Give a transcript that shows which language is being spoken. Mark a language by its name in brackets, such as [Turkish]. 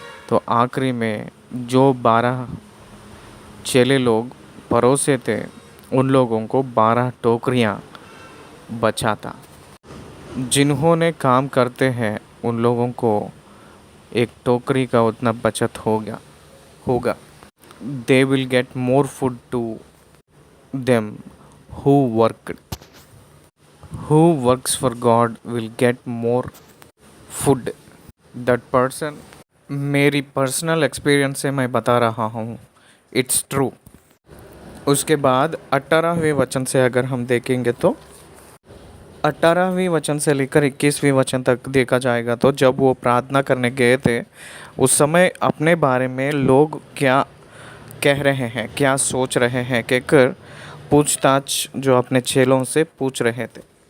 [Hindi] तो आखिरी में जो 12 चेले लोग परोसे थे, उन लोगों को 12 टोकरियां बचा था। जिन्होंने काम करते हैं उन लोगों को एक टोकरी का उतना बचत होगा। [English] They will get more food to them who worked. Who works for God will get more food. That person, [Hindi] मेरी पर्सनल एक्सपीरियंस से मैं बता रहा हूँ, [English] It's true. [Hindi] उसके बाद 18वें वचन से अगर हम देखेंगे तो 18वें वचन से लेकर 21वें वचन तक देखा जाएगा, तो जब वो प्रार्थना करने गए थे उस समय अपने बारे में लोग क्या कह रहे हैं, क्या सोच रहे हैं कहकर पूछताछ जो अपने चेलों से पूछ रहे थे।